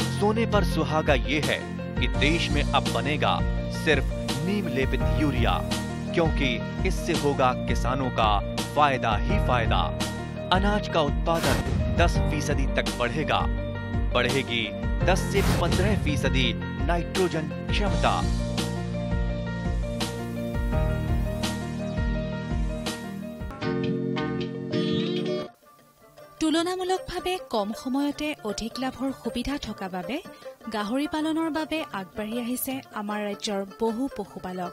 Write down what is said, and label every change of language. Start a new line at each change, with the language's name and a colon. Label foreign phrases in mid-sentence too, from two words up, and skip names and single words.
Hindi: सोने पर सुहागा ये है कि देश में अब बनेगा सिर्फ नीम लेपित यूरिया, क्योंकि इससे होगा किसानों का फायदा ही फायदा। अनाज का उत्पादन 10% तक बढ़ेगा। बढ़ेगी 10 से 15% नाइट्रोजन क्षमता।
Assamese: তুলনামূলকভাৱে কম সময়তে অধিক লাভৰ সুবিধা থকা বাবে গাহৰি পালনৰ বাবে আগবাঢ়ি আহিছে আমাৰ ৰাজ্যৰ বহু পশুপালক।